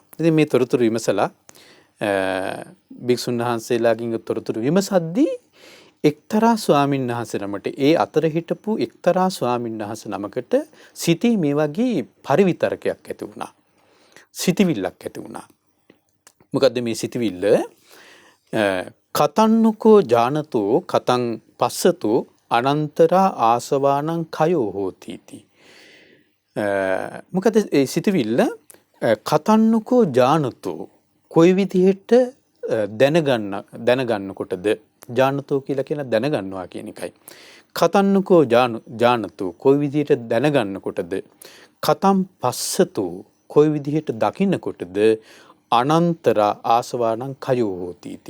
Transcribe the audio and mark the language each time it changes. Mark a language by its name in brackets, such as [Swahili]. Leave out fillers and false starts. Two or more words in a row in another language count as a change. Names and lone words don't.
[Sinhala] ඉතින් මේ තොරතුරු විමසලා භික්ෂුන් වහන්සේලාගෙන් තොරතුරු විමසද්දී එක්තරා ස්වාමීන් වහන්සේ නමට ඒ අතර හිටපු එක්තරා ස්වාමීන් වහන්සේ නමකට සිතේ මේ වගේ පරිවිතරකයක් ඇති වුණා. සිතවිල්ලක් ඇති වුණා. මොකද්ද මේ සිතවිල්ල? [Pali] කතන්නකෝ ජානතෝ කතං පස්සතෝ අනන්තරා ආසවානං කයෝ හෝතිති. [Sinhala] මොකද ඒ සිතවිල්ල [Pali] කතන්නකෝ ජානතෝ [Sinhala] කොයි විදිහට දැනගන්නකොටද ජානතෝ කියලා කියන දැනගන්නවා කියන එකයි. [Pali] කතන්නකෝ ජානතෝ [Sinhala] කොයි විදිහට දැනගන්නකොටද [Pali] කතම් පස්සතෝ [Sinhala] කොයි විදිහට දකින්නකොටද [Pali] අනන්තරා ආසවානං කයෝ හෝතිති.